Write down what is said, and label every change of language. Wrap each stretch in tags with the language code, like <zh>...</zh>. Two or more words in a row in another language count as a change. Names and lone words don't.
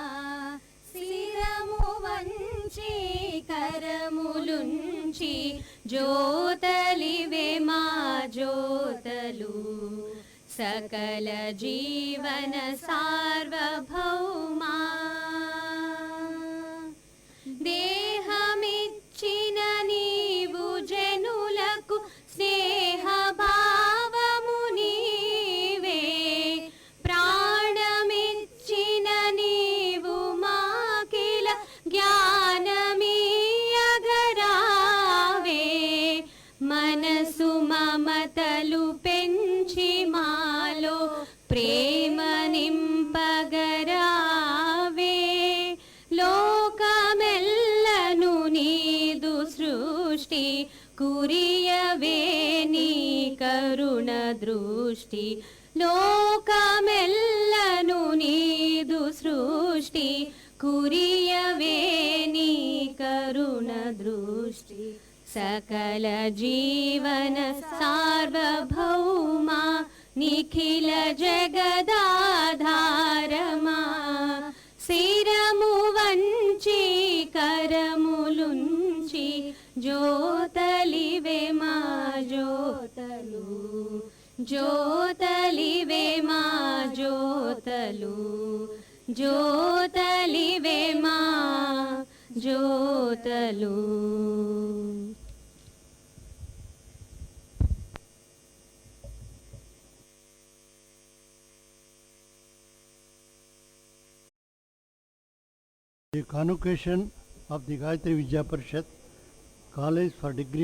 <te>శిరము వంచి కరములుంచి జ్యోతలివే మా జ్యోతలు సకల జీవన సార్వభౌమా దేహమిచ్చిన నీవు జనులకు స్నేహ భావము నీవే ప్రాణమిచ్చిన నీవు మాకిల జ్ఞానమీయగరావే మనసు మమతలు పెంచి మాలో ప్రేమ నింపగరావే లోకమెల్లను నీదు సృష్టి కురియవే నీ కరుణ దృష్టి లోకమెల్లను నీదు సృష్టి కురియవే నీ కరుణ దృష్టి సకల జీవన సార్వభౌమా నిఖిల జగదాధారమా శిరము వంచి కరములుంచి జ్యోతలివే మా జ్యోతలు జ్యోతలివే మా జ్యోతలు జ్యోతలివే మా జ్యోతలు.</te> <en>The Convocation of the Gayatri Vidya Parishad College for Degree</en>